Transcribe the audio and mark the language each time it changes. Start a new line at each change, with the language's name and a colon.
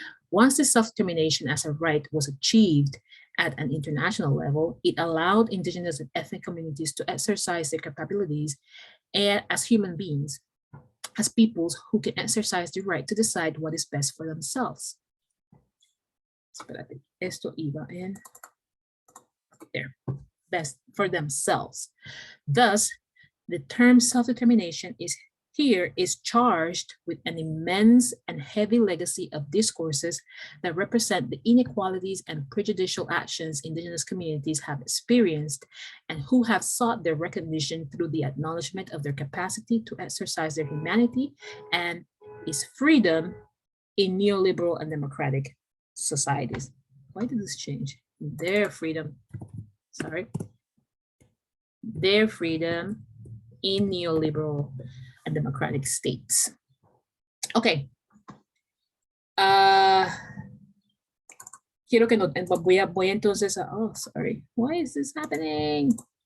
English: Once the self-determination as a right was achieved at an international level, it allowed indigenous and ethnic communities to exercise their capabilities as human beings, as peoples who can exercise the right to decide what is best for themselves.
Spanish: Espérate, esto iba en there.
English: Best for themselves. Thus, the term self-determination is charged with an immense and heavy legacy of discourses that represent the inequalities and prejudicial actions indigenous communities have experienced and who have sought their recognition through the acknowledgement of their capacity to exercise their humanity and its freedom in neoliberal and democratic societies. Why did this change? Their freedom, their freedom in neoliberal and democratic states. Ok.
Spanish: Ah, quiero que noten, voy entonces a,
English: oh, sorry. Why is this happening?